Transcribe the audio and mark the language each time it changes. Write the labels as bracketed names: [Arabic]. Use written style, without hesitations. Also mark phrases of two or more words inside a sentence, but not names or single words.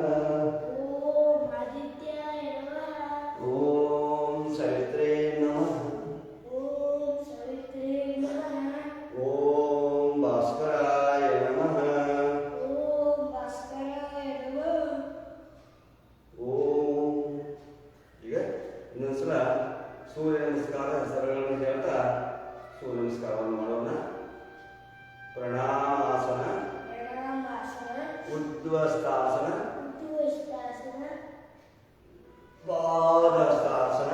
[Sanskrit] ಓಂ ಆದಿತ್ಯಾಯ ನಮಃ. ಓಂ ಸವಿತ್ರೇ ನಮಃ. ಓಂ ಸವಿತ್ರೇ ನಮಃ. ಓಂ ಭಾಸ್ಕರಾಯ ನಮಃ. ಓಂ ಭಾಸ್ಕರಾಯ ನಮಃ. ಓಂ. [Kannada] ಈಗ ಇನ್ನೊಂದ್ಸಲ ಸೂರ್ಯ ನಮಸ್ಕಾರ ಹೆಸರುಗಳನ್ನು ಹೇಳ್ತಾ ಸೂರ್ಯ ನಮಸ್ಕಾರವನ್ನು ಮಾಡೋಣ. ಪ್ರಣಾಮಾಸನ, ಪ್ರಣಾಮಾಸನ, ಉದ್ವಸ್ತಾಸನ, ಉದ್ವಷ್ಟಾಸನ, ಪಾದಹಸ್ತಾಸನ,